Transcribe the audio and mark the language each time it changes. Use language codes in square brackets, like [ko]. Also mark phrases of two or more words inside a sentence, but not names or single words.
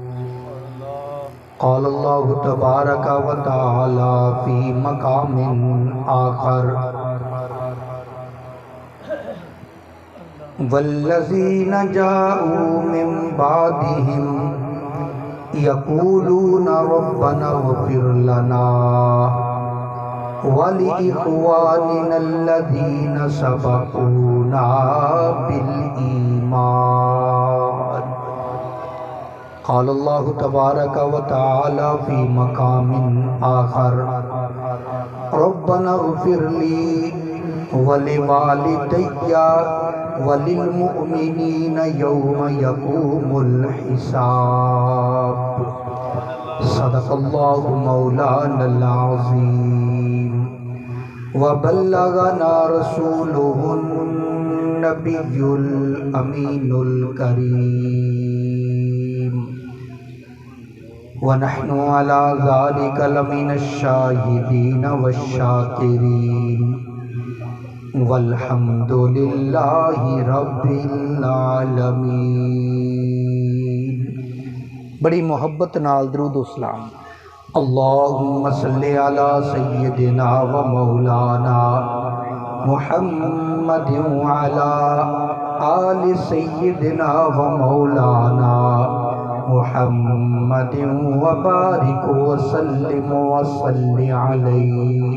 [ar] قال الله تبارك و تعالى في مقام آخر والذين جاءوا من بعدهم يقولون ربنا اغفر لنا ولإخواننا الذين سبقونا بالإيمان. قال الله تبارك و تعالى في مقام آخر ربنا اغفر لي ولوالدي وللمؤمنين يوم يقوم الحساب. صدق الله مولانا العظيم و بلغنا رسوله النبي الأمين الكريم و نحن على ذلك لمن الشاهدين والشاكرين والحمد لله رب العالمين. [pa] بڑی محبت نال درود و سلام. [ar] اللهم صل على سيدنا و مولانا محمد و على آل سيدنا و مولانا محمد و بارك و سلم و صل عليه.